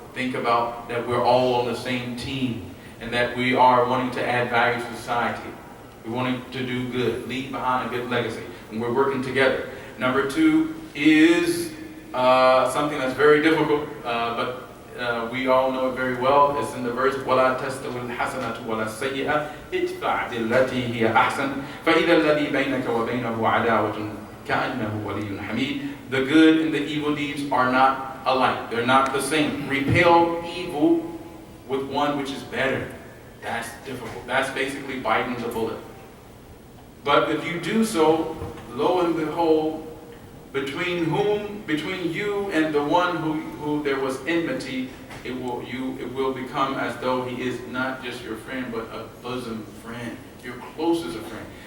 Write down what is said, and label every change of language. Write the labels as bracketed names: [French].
[English] Think about that we're all on the same team, and that we are wanting to add value to society. We're wanting to do good, leave behind a good legacy, and we're working together. Number two is something that's very difficult, but we all know it very well. It's in the verse, [Arabic] وَلَا تَسْتَوِي الْحَسَنَةُ وَلَا السَّيِّئَةُ ادْفَعْ بِالَّتِي هِيَ أَحْسَنُ فَإِذَا الَّذِي بَيْنَكَ وَبَيْنَهُ عَدَاوَةٌ كَأَنَّهُ وَلِيٌّ حَمِيدٌ. [English] The good and the evil deeds are not alike. They're not the same. Repel evil with one which is better. That's difficult. That's basically biting the bullet. But if you do so, lo and behold, between you and the one who there was enmity, it will become as though he is not just your friend, but a bosom friend, your closest of friend.